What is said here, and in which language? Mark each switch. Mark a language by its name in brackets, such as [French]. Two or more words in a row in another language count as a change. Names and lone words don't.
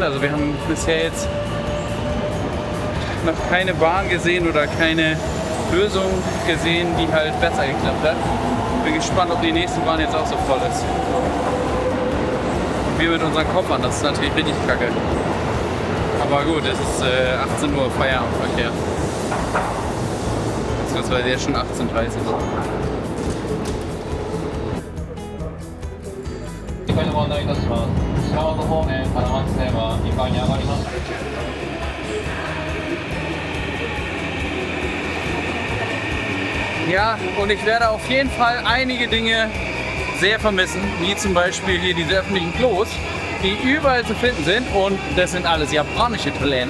[German] Also wir haben bisher jetzt noch keine Bahn gesehen oder keine Lösung gesehen, die halt besser geklappt hat. Bin gespannt, ob die nächste Bahn jetzt auch so voll ist. Wir mit unseren Koffern, das ist natürlich richtig kacke. Aber gut, es ist 18 Uhr Feierabendverkehr. Beziehungsweise jetzt schon 18:30 Uhr. [Japanese] ご案内いたします。白本方面金町線は2階に上がります。 [German] Ja, und ich werde auf jeden Fall einige Dinge sehr vermissen, wie zum Beispiel hier diese öffentlichen Klos, die überall zu finden sind und das sind alles japanische Toiletten.